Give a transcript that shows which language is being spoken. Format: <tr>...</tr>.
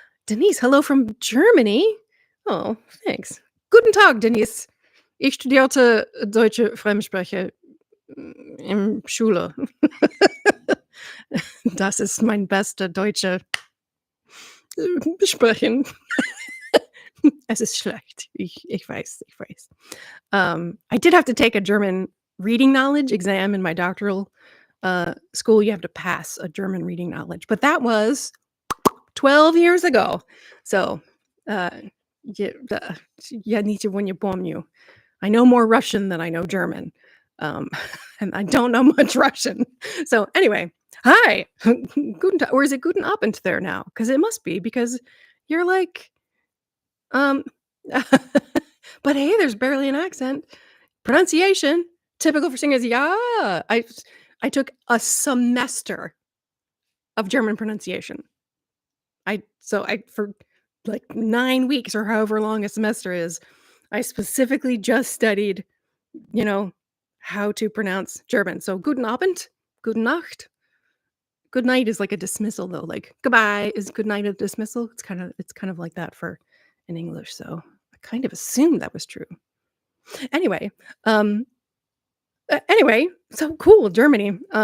<en>Denise, hello from Germany. Oh, thanks.</en> <de>Guten Tag,</de> <en>Denise.</en> <de>Ich studierte deutsche Fremdsprache im Schule. Das ist mein bester deutscher Sprechen. Es ist schlecht. Ich weiß, ich weiß.</de> <en>I did have to take a German reading knowledge exam in my doctoral school. You have to pass a German reading knowledge, but that was 12 years ago. So, uh, yeah,</en> <ru>я ничего не помню.</ru> <en>I know more Russian than I know German. Um, and I don't know much Russian. So anyway, hi.</en> <de>Guten Tag,</de> <en>or is it</en> <de>Guten Abend</de> <en>there now? Because it must be, because you're like, um, but hey, there's barely an accent. Pronunciation, typical for singers. Yeah, I took a semester of German pronunciation. I for like 9 weeks or however long a semester is, I specifically just studied, you know, how to pronounce German.</en> <de>So guten Abend, gute Nacht.</de> <en>Good night is like a dismissal though. Like goodbye is good night a dismissal. It's kind of like that for in English. So I kind of assumed that was true. Anyway, um anyway, so cool, Germany.</en>